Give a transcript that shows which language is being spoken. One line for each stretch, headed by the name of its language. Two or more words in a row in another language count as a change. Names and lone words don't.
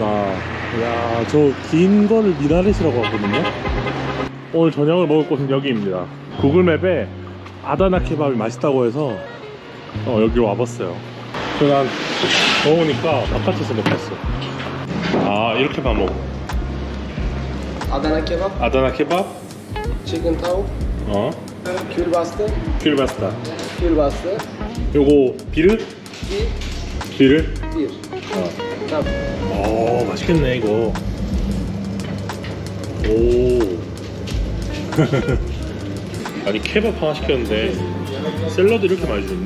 Korean: 이야 저 긴 거를 미나렛이라고 하거든요. 오늘 저녁을 먹을 곳은 여기입니다. 구글맵에 아다나 케밥이 맛있다고 해서 여기로 와봤어요. 그래서 난 더우니까 바깥에서 먹겠어. 이렇게 밥 먹어.
Turkish: Adana kebap,
Korean: 아다나 케밥?
Turkish: chicken tavuk, külbastı,
Korean: 귤바스타.
Turkish: külbastı,
Korean: 요거 비르? 비르?
Turkish: Bir.
Korean: 오, 맛있겠네 이거. 오. 아니 케밥 하나 시켰는데 샐러드 이렇게 많이 주는데?